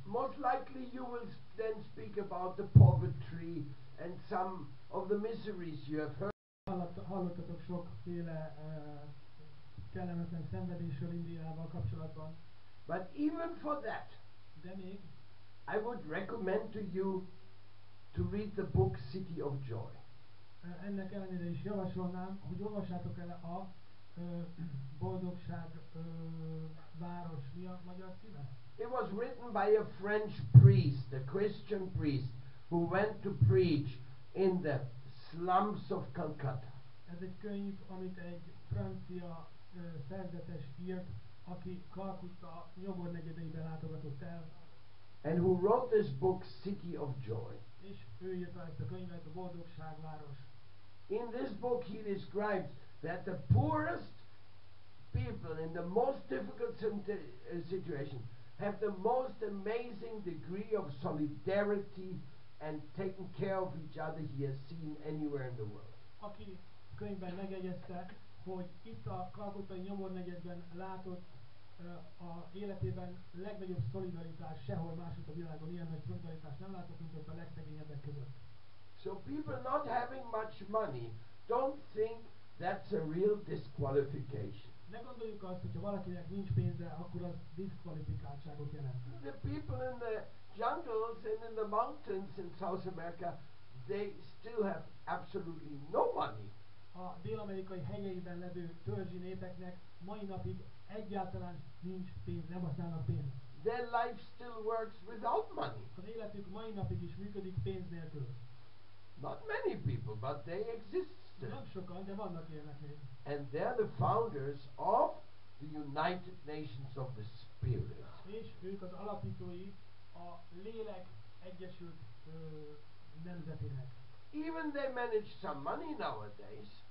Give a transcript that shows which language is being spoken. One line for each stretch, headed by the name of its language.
English: Most likely you will then speak about the poverty and some of the miseries you have heard.
Hungarian: Hallottatok sokféle kellemetlen szenvedésről Indiával kapcsolatban.
English: But even for that,
Hungarian: de még
English: I would recommend to you to read the book City of Joy.
Hungarian: Ennek ellenére is javasolnám, hogy olvassátok el a boldogság város, mi a magyar címe?
English: It was written by a French priest, a Christian priest, who went to preach in the slums of Calcutta.
Hungarian: Ez egy könyv, amit egy francia szerzetes írt, aki Kalkutta nyomornegyedeibe látogatott el.
English: And who wrote this book, City of Joy.
Hungarian: És ő írta ezt a könyvet, a Boldogságváros.
English: In this book he describes that the poorest people in the most difficult situation have the most amazing degree of solidarity and taking care of each other he has seen anywhere in the world.
Hungarian: Aki könyvben megjegyezte, hogy itt a kalkuttai nyomornegyedben látott a életében legnagyobb szolidaritás, sehol másutt a világon ilyen nagy szolidaritást nem látott, mint ott a legszegényebbek között.
English: So people not having much money, don't think that's a real disqualification.
Hungarian: Ne gondoljuk azt, hogyha valakinek nincs pénze, akkor az diszkvalifikáltságot jelent.
English: The people in the jungles and in the mountains in South America, they still have absolutely no money.
Hungarian: A dél-amerikai hegyeiben levő törzsi népeknek mai napig egyáltalán nincs pénz, nem használnak pénzt.
English: Their life still works without money.
Hungarian: Az életük mai napig is működik pénz nélkül.
English: Not many people, but they exist still.
Hungarian: Nem sokan, de vannak ilyenek még.
English: And they're the founders of the United Nations of the Spirit.
Hungarian: És ők az alapítói a lélek egyesült nemzetének.
English: Even they manage some money nowadays.